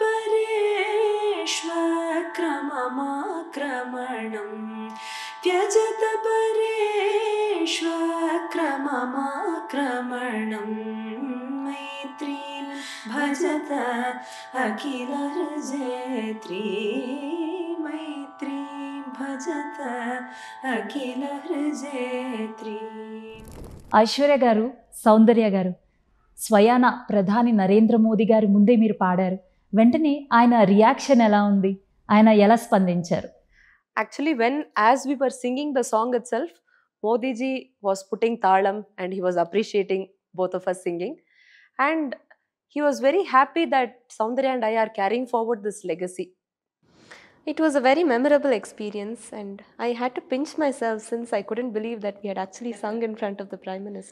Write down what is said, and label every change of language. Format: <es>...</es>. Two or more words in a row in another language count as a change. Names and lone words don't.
<sa>परेष्वक्रममाक्रमणं त्यजत परेष्वक्रममाक्रमणं मैत्रीं भजत अखिल हृजयत्री मैत्रीं भजत अखिल हृजयत्री.</sa> <te>ఐశ్వర్య గారు, సౌందర్య గారు, స్వయాన ప్రధాని నరేంద్ర మోదీ గారి ముందే మీరు పాడారు. వెంటనే ఆయన రియాక్షన్ ఎలా ఉంది? ఆయన ఎలా స్పందించారు?</te> <en>Actually, as we were singing the song itself, Modi ji was putting talam and he was appreciating both of us singing. And he was very happy that Soundarya and I are carrying forward this legacy. It was a very memorable experience, and I had to pinch myself since I couldn't believe that we had actually sung in front of the Prime Minister.</en>